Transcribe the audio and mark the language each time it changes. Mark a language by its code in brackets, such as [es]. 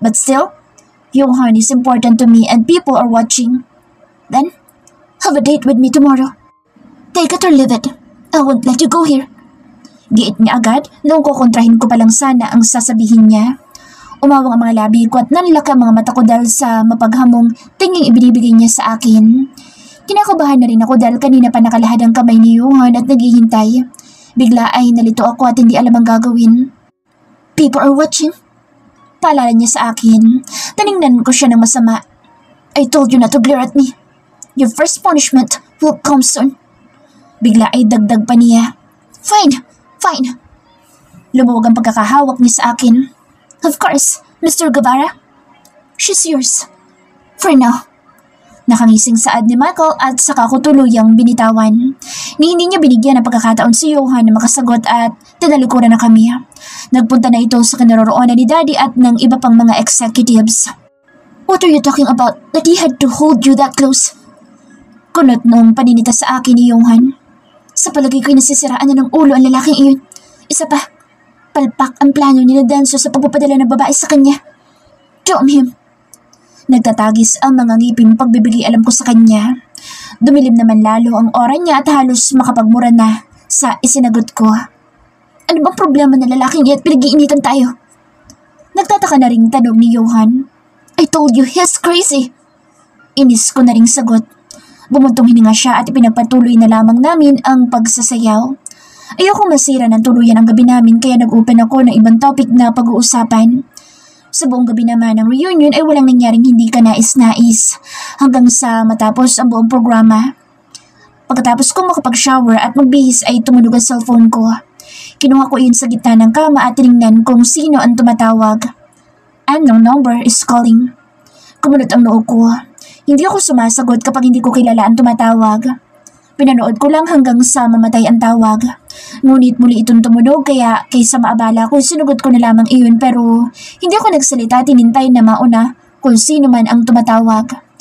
[en] But still, Johan is important to me and people are watching. Then, have a date with me tomorrow. Take it or leave it. I won't let you go here. [tl] Giit niya agad noong kukontrahin ko palang sana ang sasabihin niya. Umawang ang mga labi ko at nanlaki ang mga mata ko dahil sa mapaghamong tinging ibinibigay niya sa akin. Kinakabahan na rin ako dahil kanina pa nakalahad ang kamay ni Johan at naghihintay. Bigla ay nalito ako at hindi alam ang gagawin. [en] People are watching. [tl] Paalala niya sa akin. Tiningnan ko siya ng masama. [en] I told you not to glare at me. Your first punishment will come soon. [tl] Bigla ay dagdag pa niya. [en] Fine, fine. [tl] Lumuwag ang pagkakahawak niya sa akin. [en] Of course, Mr. Guevara. She's yours. For now. [tl] Nakangising saad ni Michael at saka ko tuluyang binitawan. Ni hindi niya binigyan ng pagkakataon si Johan na makasagot at tinalikuran na kami. Nagpunta na ito sa kinaroroonan ni Daddy at ng iba pang mga executives. [en] What are you talking about that he had to hold you that close? [tl] Kunot noong paninita sa akin ni Johan. Sa palagay ko'y nasisiraan na ng ulo ang lalaking iyon. Isa pa, palpak ang plano ni na Danzo sa pagpapadala ng babae sa kanya. [en] Damn him. [tl] Nagtatagis ang mga ngipin pagbibigay alam ko sa kanya. Dumilim naman lalo ang aura niya at halos makapagmura na sa isinagot ko. Ano bang problema ng lalaking iyan at pinag-iinitan tayo? Nagtataka na ring tanong ni Johan. [en] I told you he's crazy. [tl] Inis ko na ring sagot. Bumuntong hininga siya at ipinagpatuloy na lamang namin ang pagsasayaw. Ayoko masira ng tuluyan ang gabi namin kaya nag-open ako ng ibang topic na pag-uusapan. Sa buong gabi naman ng reunion ay walang nangyaring hindi ka nais-nais hanggang sa matapos ang buong programa. Pagkatapos ko makapag-shower at magbihis ay tumunog ang cellphone ko. Kinuha ko iyon sa gitna ng kama at tinignan kung sino ang tumatawag. [en] Unknown number is calling. [tl] Kumunot ang noo ko. Hindi ako sumasagot kapag hindi ko kilala ang tumatawag. Pinanood ko lang hanggang sa mamatay ang tawag. Ngunit muli itong tumunog kaya kaysa maabala ko sinugot ko na lamang iyon pero hindi ako nagsalita tinintay na mauna kung sino man ang tumatawag.